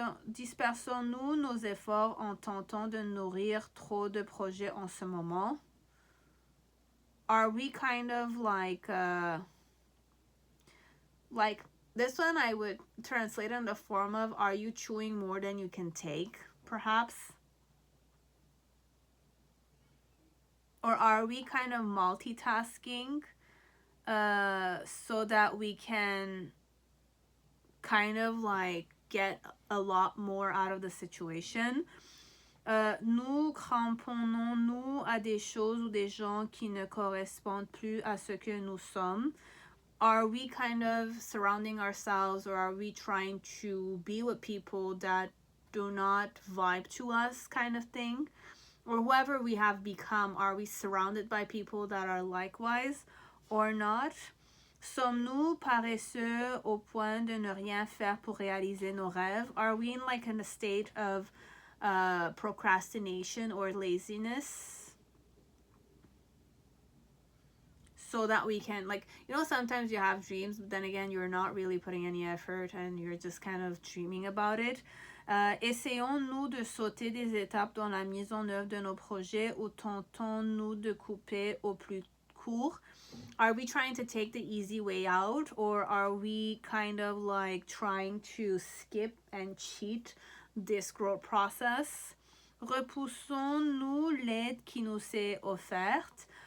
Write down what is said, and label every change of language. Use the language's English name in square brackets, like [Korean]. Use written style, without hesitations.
[French] Dispersons-nous nos efforts en tentant de nourrir trop de projets en ce moment? [English] Are we kind of like this one I would translate in the form of, are you chewing more than you can take, perhaps? Or are we kind of multitasking so that we can kind of like get a lot more out of the situation? [French] Nous cramponnons-nous à des choses ou des gens qui ne correspondent plus à ce que nous sommes? [English] Are we kind of surrounding ourselves, or are we trying to be with people that do not vibe to us, kind of thing? Or whoever we have become, are we surrounded by people that are likewise or not? [French] Sommes-nous paresseux au point de ne rien faire pour réaliser nos rêves? [English] Are we in a state of procrastination or laziness, so that we can, sometimes you have dreams, but then again, you're not really putting any effort and you're just kind of dreaming about it. [French] Essayons-nous de sauter des étapes dans la mise en œuvre de nos projets, ou tentons-nous de couper au plus court? [English] Are we trying to take the easy way out, or are we kind of trying to skip and cheat this growth process? [French] Repoussons-nous l'aide qui nous est offerte?